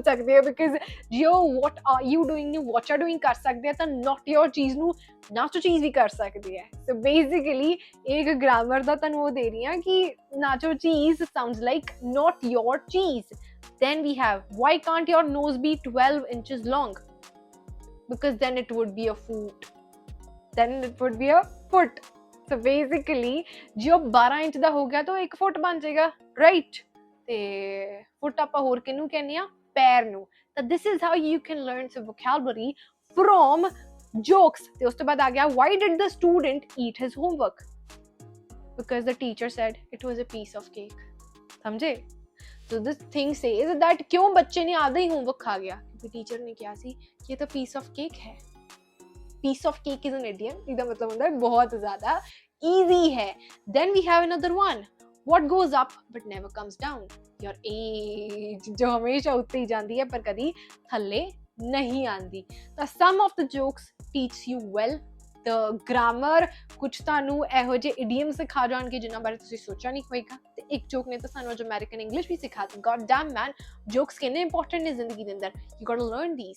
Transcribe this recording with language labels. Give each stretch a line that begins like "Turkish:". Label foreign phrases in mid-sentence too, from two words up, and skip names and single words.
Punjabi: ਸਕਦੇ ਆ
English: because ਜੋ what are you doing ਨੂੰ what are doing
Punjabi: ਕਰ ਸਕਦੇ ਆ ਤਾਂ
English: not your cheese ਨੂੰ nacho cheese
Punjabi: ਵੀ ਕਰ ਸਕਦੇ ਆ
English: so basically
Punjabi: ਇੱਕ grammar ਦਾ ਤੁਹਾਨੂੰ ਉਹ ਦੇ ਰਹੀ ਹਾਂ ਕਿ
English: nacho cheese sounds like not your cheese then we have why can't your nose be 12 inches long because then it would be a foot so basically
Punjabi: ਜੋ 12 ਇੰਚ ਦਾ ਹੋ ਗਿਆ ਤਾਂ 1 ਫੁੱਟ ਬਣ ਜਾਏਗਾ ਰਾਈਟ ਤੇ ਫੁੱਟ ਆਪਾਂ ਹੋਰ ਕਿਹਨੂੰ ਕਹਿੰਦੇ ਆ ਪੈਰ ਨੂੰ ਤਾਂ
English: this is how you can learn some vocabulary from jokes
Punjabi: ਤੇ ਉਸ ਤੋਂ ਬਾਅਦ ਆ ਗਿਆ
English: why did the student eat his homework because the teacher said it was a piece of cake ਸਮਝੇ so this thing says that
Punjabi: ਕਿਉਂ ਬੱਚੇ ਨੇ ਆਧਾ ਹੀ ਹੋਮਵਰਕ ਖਾ ਗਿਆ ਕਿਉਂਕਿ ਟੀਚਰ ਨੇ ਕਿਹਾ ਸੀ ਕਿ ਇਹ ਤਾਂ
English: piece of cake
Punjabi: ਹੈ
English: piece of cake is an idiom
Punjabi: ਇਹਦਾ ਮਤਲਬ ਹੁੰਦਾ ਹੈ ਬਹੁਤ ਜ਼ਿਆਦਾ easy ਹੈ then
English: we have another one what goes up but never comes down your age
Punjabi: ਜੋ ਹਮੇਸ਼ਾ ਉੱਤੇ ਹੀ ਜਾਂਦੀ ਹੈ ਪਰ ਕਦੀ ਥੱਲੇ ਨਹੀਂ ਆਉਂਦੀ ਤਾਂ
English: some of the jokes teach you well the grammar
Punjabi: ਕੁਛ ਤੁਹਾਨੂੰ ਇਹੋ ਜਿਹੇ idioms ਸਿਖਾ ਜਾਣਗੇ ਜਿਨ੍ਹਾਂ ਬਾਰੇ ਤੁਸੀਂ ਸੋਚਿਆ ਨਹੀਂ ਹੋਏਗਾ ਤੇ ਇੱਕ joke ਨੇ ਤਾਂ ਸਾਨੂੰ ਅੱਜ American English ਵੀ ਸਿਖਾਤੀ
English: god damn man jokes
Punjabi: ਕਿੰਨੇ important ਨੇ ਜ਼ਿੰਦਗੀ ਦੇ ਅੰਦਰ
English: you got to learn these